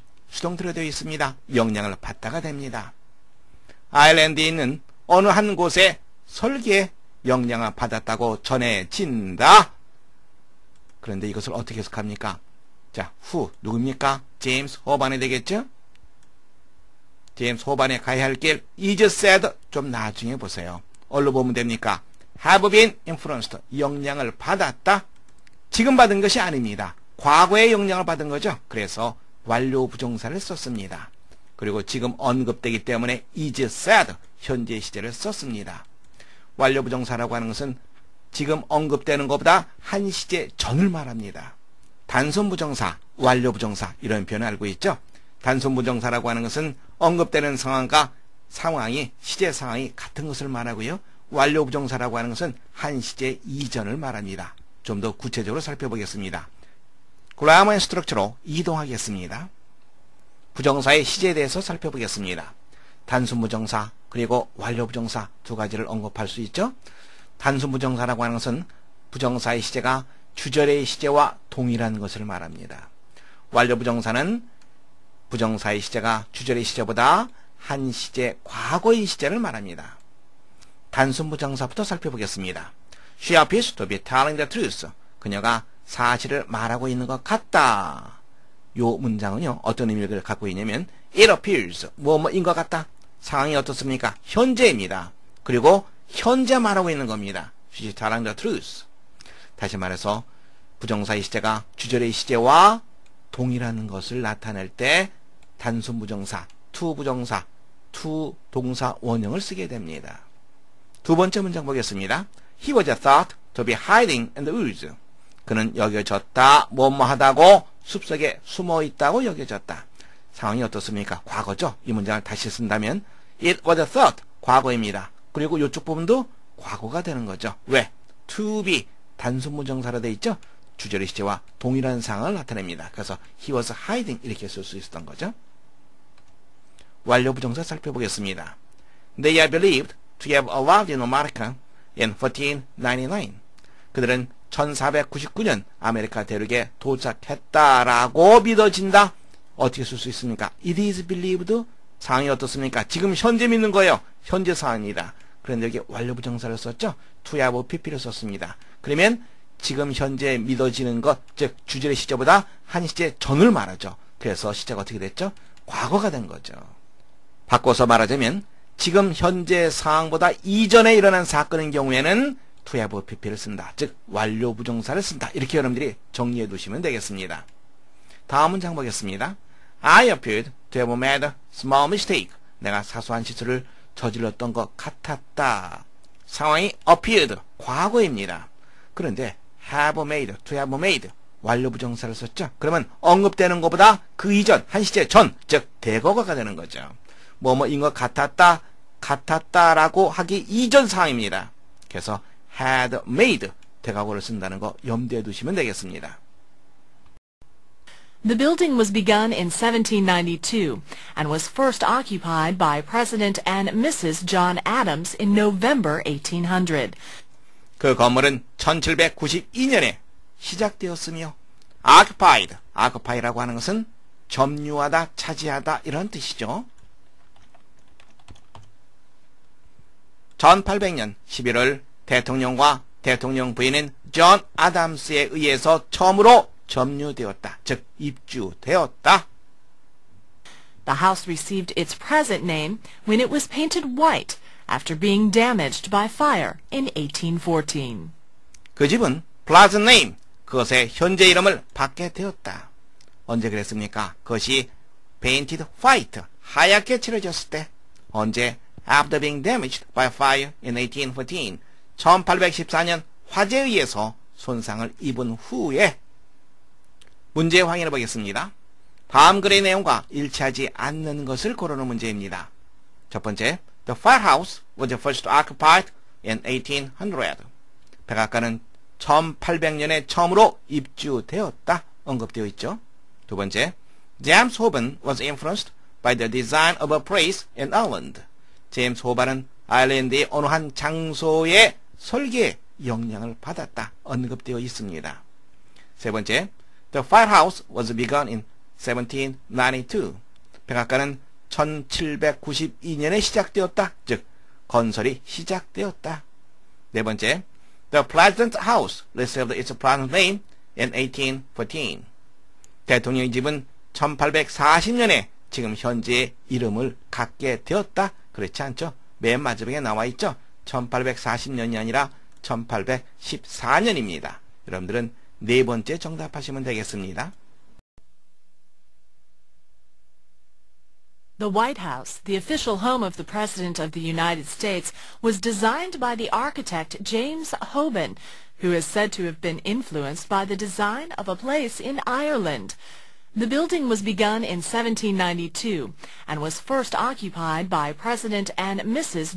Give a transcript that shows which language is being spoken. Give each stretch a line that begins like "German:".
Korean: 수동태로 되어 있습니다. 영향을 받다가 됩니다. 아일랜드에 있는 어느 한 곳에 설계에 영향을 받았다고 전해진다. 그런데 이것을 어떻게 해석합니까? 자, who 누굽니까? 제임스 호반이 되겠죠? 제임스 호반에 가야 할 길
English: is said
Korean: 좀 나중에 보세요. 얼로 보면 됩니까?
English: have been influenced
Korean: 영향을 받았다. 지금 받은 것이 아닙니다. 과거에 영향을 받은 거죠. 그래서 완료 부정사를 썼습니다. 그리고 지금 언급되기 때문에
English: is said
Korean: 현재 시제를 썼습니다. 완료 부정사라고 하는 것은 지금 언급되는 것보다 한 시제 전을 말합니다. 단순 부정사, 완료 부정사 이런 표현을 알고 있죠. 단순 부정사라고 하는 것은 언급되는 상황과 상황이 시제 상황이 같은 것을 말하고요. 완료 부정사라고 하는 것은 한 시제 이전을 말합니다. 좀 더 구체적으로 살펴보겠습니다. 그라머 앤 스트럭처로 이동하겠습니다. 부정사의 시제에 대해서 살펴보겠습니다. 단순 부정사 그리고 완료 부정사 두 가지를 언급할 수 있죠. 단순 부정사라고 하는 것은 부정사의 시제가 주절의 시제와 동일한 것을 말합니다. 완료 부정사는 부정사의 시제가 주절의 시제보다 한 시제 과거의 시제를 말합니다. 단순 부정사부터 살펴보겠습니다.
English: She appears to be telling the truth.
Korean: 그녀가 사실을 말하고 있는 것 같다. 요 문장은요, 어떤 의미를 갖고 있냐면
English: It appears,
Korean: 뭐뭐인 것 같다. 상황이 어떻습니까? 현재입니다. 그리고 현재 말하고 있는 겁니다.
English: She's telling the truth.
Korean: 다시 말해서 부정사의 시제가 주절의 시제와 동일한 것을 나타낼 때 단순 부정사, to 부정사, to 동사 원형을 쓰게 됩니다. 두 번째 문장 보겠습니다.
English: He was thought to be hiding in the woods.
Korean: 그는 여겨졌다, 뭐뭐하다고 숲속에 숨어있다고 여겨졌다. 상황이 어떻습니까? 과거죠. 이 문장을 다시 쓴다면
English: It was thought,
Korean: 과거입니다. 그리고 이쪽 부분도 과거가 되는 거죠. 왜? To be, 단순 부정사로 되어 있죠. 주절의 시제와 동일한 상황을 나타냅니다. 그래서
English: he was hiding
Korean: 이렇게 쓸 수 있었던 거죠. 완료 부정사 살펴보겠습니다.
English: They are believed to have arrived in America in 1499.
Korean: 그들은 1499년 아메리카 대륙에 도착했다라고 믿어진다. 어떻게 쓸 수 있습니까?
English: It is believed.
Korean: 상황이 어떻습니까? 지금 현재 믿는 거예요. 현재 상황입니다. 그런데 여기 완료 부정사를 썼죠.
English: to have pp
Korean: 를 썼습니다. 그러면 지금 현재 믿어지는 것, 즉 주절의 시제보다 한 시제 전을 말하죠. 그래서 시제가 어떻게 됐죠? 과거가 된 거죠. 바꿔서 말하자면 지금 현재 상황보다 이전에 일어난 사건인 경우에는
English: to have pp
Korean: 를 쓴다. 즉 완료 부정사를 쓴다. 이렇게 여러분들이 정리해 두시면 되겠습니다. 다음 문장 보겠습니다.
English: I appeared to have made a small mistake.
Korean: 내가 사소한 실수를 저질렀던 것 같았다. 상황이 appeared, 과거입니다. 그런데
English: have made, to have made,
Korean: 완료 부정사를 썼죠. 그러면 언급되는 것보다 그 이전, 한 시제 전, 즉 대거가 되는 거죠. 뭐뭐인 것 같았다, 같았다라고 하기 이전 상황입니다. 그래서 had made, 대과거를 쓴다는 거 염두에 두시면 되겠습니다.
English: The building was begun in 1792 and was first occupied by President and Mrs. John Adams in November 1800.
Korean: 그 건물은 1792년에 시작되었으며 occupied, occupy라고 하는 것은 점유하다, 차지하다 이런 뜻이죠. 1800년 11월 대통령과 대통령 부인인 존 아담스에 의해서 처음으로 점유되었다. 즉 입주되었다.
English: The house received its present name when it was painted white after being damaged by fire in 1814.
Korean: 그 집은
English: present name,
Korean: 그것의 현재 이름을 받게 되었다. 언제 그랬습니까? 그것이
English: painted white,
Korean: 하얗게 칠해졌을 때. 언제?
English: After being damaged by fire in 1814.
Korean: 1814년 화재에 의해서 손상을 입은 후에. 문제 확인해 보겠습니다. 다음 글의 내용과 일치하지 않는 것을 고르는 문제입니다. 첫 번째,
English: The firehouse was first occupied in 1800.
Korean: 백악관은 1800년에 처음으로 입주되었다. 언급되어 있죠. 두 번째,
English: James Hoban was influenced by the design of a place in Ireland.
Korean: 제임스 호반은 아일랜드의 어느 한 장소의 설계에 영향을 받았다. 언급되어 있습니다. 세 번째,
English: The firehouse was begun in 1792.
Korean: 백악관은 1792년에 시작되었다. 즉 건설이 시작되었다. 네 번째,
English: The President's house received its present name in 1814.
Korean: 대통령의 집은 1840년에 지금 현재의 이름을 갖게 되었다. 그렇지 않죠? 맨 마지막에 나와 있죠? 1840년이 아니라 1814년입니다. 여러분들은 네 번째 정답하시면 되겠습니다.
English: The White House, the official home of the President of the United States, was designed by the architect James Hoban, who is said to have been influenced by the design of a place in Ireland. The building was begun in 1792 and was first occupied by President and Mrs.